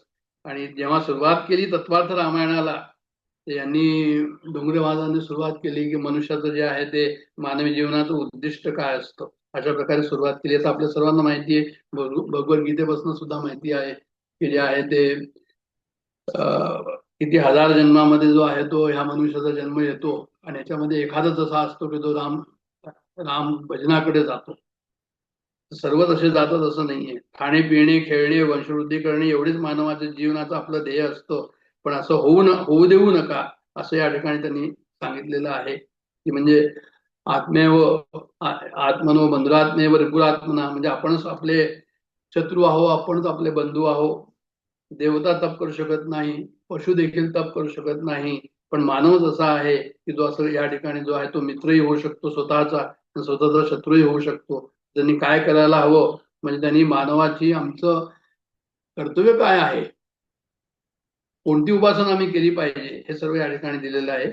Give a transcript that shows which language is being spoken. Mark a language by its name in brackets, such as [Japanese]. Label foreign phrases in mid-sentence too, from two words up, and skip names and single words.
[Marathi] आणि जेव्हा सुरुवात केली तत्वार्थ रामायणाला, तर यांनी डोंगरेवादाने सुरुवात केली की मनुष्याचं जे आहे ते मानवी जीवनाचं उद्दिष्ट काय असतं, अशा प्रकारे सुरुवात केली. तर आपल्या सर्वांना माहिती आहे, भगवद्गीतेपासून सुद्धा माहिती आहे की जे आहे ते किती हजार जन्मामध्ये जो आहे तो ह्या मनुष्याचा जन्म येतो. आणि याच्यामध्ये एखादाच असा असतो की तो राम राम भजनाकडे जातो. सर्व तसे जातात असं नाहीये. खाणे पिणे खेळणे वंशवृद्धी करणे एवढेच मानवाच्या जीवनाचं आपलं ध्येय असतं. पण असं होऊ देऊ नका, असं या ठिकाणी त्यांनी सांगितलेलं आहे की म्हणजे [Sanskrit] आत्मेव आत्मनो बंधुरात्मेव रिपुरात्मना, [Marathi] म्हणजे आपणच आपले शत्रू आहो, आपणच आपले बंधू आहो. देवता तप करू शकत नाही, पशु देखील तप करू शकत नाही, पण मानवच असा आहे की जो असं या ठिकाणी जो आहे तो मित्रही होऊ शकतो स्वतःचा, स्वतःचा शत्रूही होऊ शकतो. त्यांनी काय करायला हवं, म्हणजे त्यांनी मानवाची आमचं कर्तव्य काय आहे, कोणती उपासना आम्ही केली पाहिजे, हे सर्व या ठिकाणी दिलेलं आहे.